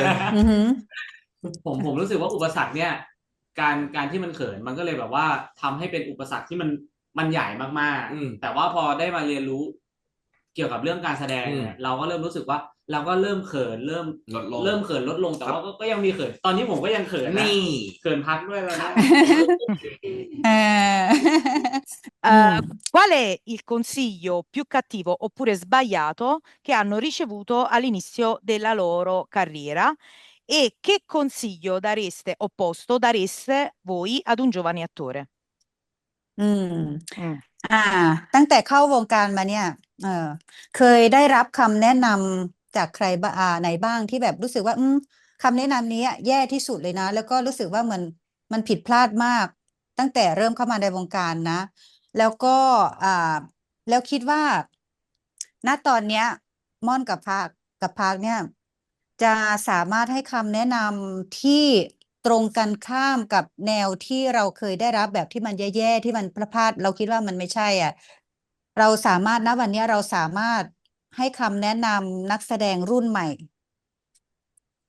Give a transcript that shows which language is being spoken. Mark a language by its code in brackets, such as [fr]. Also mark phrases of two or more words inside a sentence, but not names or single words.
[th] ผมรู้สึกว่าอุปสรรคเนี่ย การที่มันเขินมันก็เลยแบบว่าทำให้เป็นอุปสรรคที่มันใหญ่มาก ๆ แต่ว่าพอได้มาเรียนรู้ เกี่ยวกับเรื่องการแสดงเนี่ย เราก็เริ่มรู้สึกว่า เราก็เริ่มเขินเริ่ม ลดลง เริ่มเขินลดลง แต่ว่าก็ยังมีเขิน ตอนนี้ผมก็ยังเขินนะ นี่ เขินพักด้วยแล้วนะ [it] Qual è il consiglio più cattivo oppure sbagliato che hanno ricevuto all'inizio della loro carriera? E che consiglio dareste voi ad un giovane attore? [th] ตั้งแต่เข้าวงการมาเนี่ยเคยได้รับคำแนะนำจากใครไหนบ้างที่แบบรู้สึกว่าคำแนะนำนี้แย่ที่สุ ดเลยนะ แล้วก็รู้สึกว่ามันผิดพลาดมาก ตั้งแต่เริ่มเข้ามาในวงการนะ แล้วก็แล้วคิดว่า ณตอนเนี้ย ม่อนกับพาร์คเนี่ย จะสามารถให้คำแนะนำที่ตรงกันข้ามกับแนวที่เราเคยได้รับแบบที่มันแย่ๆที่มันพลาดเราคิดว่ามันไม่ใช่เราสามารถณวันนี้เราสามารถให้คำแนะนำนักแสดงรุ่นใหม่ แบบไหนบ้างแบบที่เราแบบว่า